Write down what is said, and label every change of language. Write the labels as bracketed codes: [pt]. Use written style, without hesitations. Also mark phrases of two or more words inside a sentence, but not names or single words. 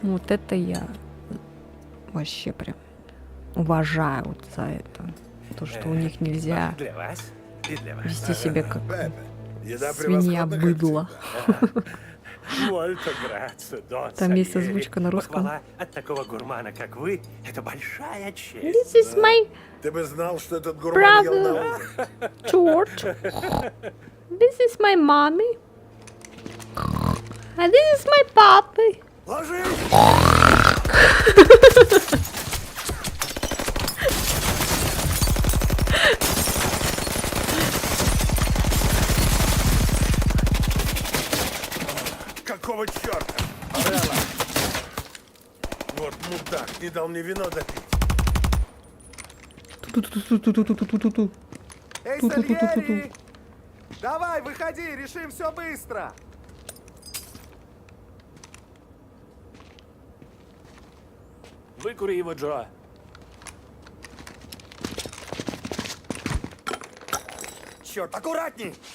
[ru] Вот это я вообще прям уважаю вот за это. То, что у них нельзя Для вас и для вас. вести себя как Еда свинья превосходна, как быдло. [it] Molto grazie, Don [ru] Там есть Сальери. озвучка на русском. Похвала от такого гурмана, как вы, это большая честь. [en] This is my [ru] Ты бы знал, что этот гурман ел на [en] brother, [ru] ужин. [en] George. This is my mommy. And this is my papi. [ru] Какого черта? Орелла! Вот мудак, не дал мне вино допить. Ту-ту-ту-ту-ту-ту-ту-ту-ту. Эй, Ту-ту-ту-ту-ту-ту. Сальери! Давай, выходи, решим все быстро. Выкури его, Джо. Черт, аккуратней!